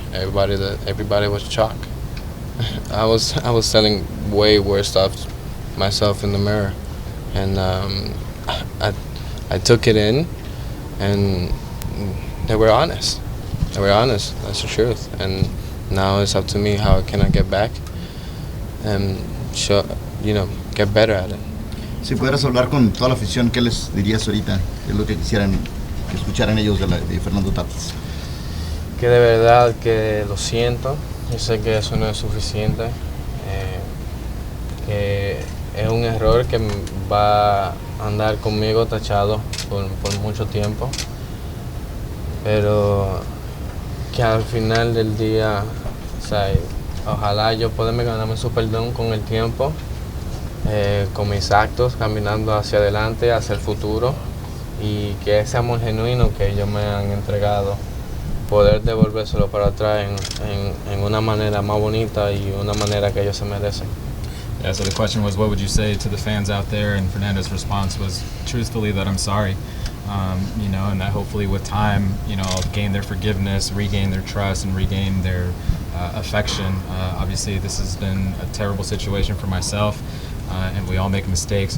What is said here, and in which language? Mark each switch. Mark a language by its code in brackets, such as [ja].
[en] Everybody was shocked. I was telling way worse stuff myself in the mirror, and I took it in, and they were honest. we're honest. That's the truth. And now it's up to me how can I get back and show, get better at it. [es] Si pudieras hablar con toda la afición, ¿qué les dirías ahorita? ¿Qué es lo que quisieran que escucharan ellos de Fernando Tatis? Que de verdad que lo siento. Yo sé que eso no es suficiente. Que es un error que va a andar conmigo tachado por mucho tiempo. Pero que al final del día, o sea, ojalá yo pueda ganarme su perdón con el tiempo, con mis actos, caminando hacia adelante, hacia el futuro, y que ese amor genuino que ellos me han entregado, poder devolvérselo para atrás en una manera más bonita y una manera que ellos se merecen. [en] Yeah, so the question was, what would you say to the fans out there? And Fernando's response was, truthfully, that I'm sorry. And that hopefully with time, I'll gain their forgiveness, regain their trust, and regain their affection. Obviously, this has been a terrible situation for myself, and we all make mistakes.